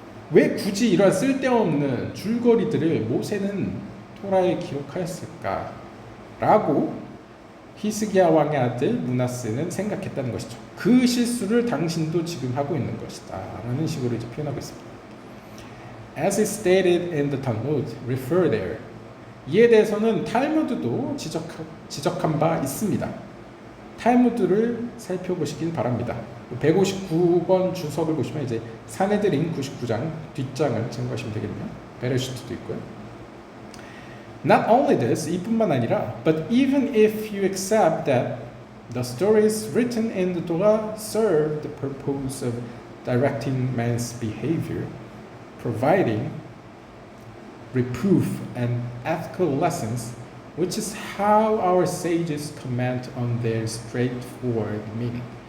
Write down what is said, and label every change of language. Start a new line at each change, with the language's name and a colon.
Korean: 왜 굳이 이러한 쓸데없는 줄거리들을 모세는 토라에 기록하였을까? 라고 히스기야 왕의 아들 므낫세는 생각했다는 것이죠. 그 실수를 당신도 지금 하고 있는 것이다 라는 식으로 이제 표현하고 있습니다.
English: As is stated in the Talmud, refer there.
Korean: 이에 대해서는 탈무드도 지적한 바 있습니다. 탈무드를 살펴보시길 바랍니다. 159번 주석을 보시면 이제 사네드린 99장 뒷장을 참고하시면 되겠네요. 베레시트도 있고요.
English: Not only this,
Korean: 이뿐만 아니라,
English: but even if you accept that the stories written in the Torah serve the purpose of directing man's behavior, providing reproof and ethical lessons, which is how our sages comment on their straightforward meaning.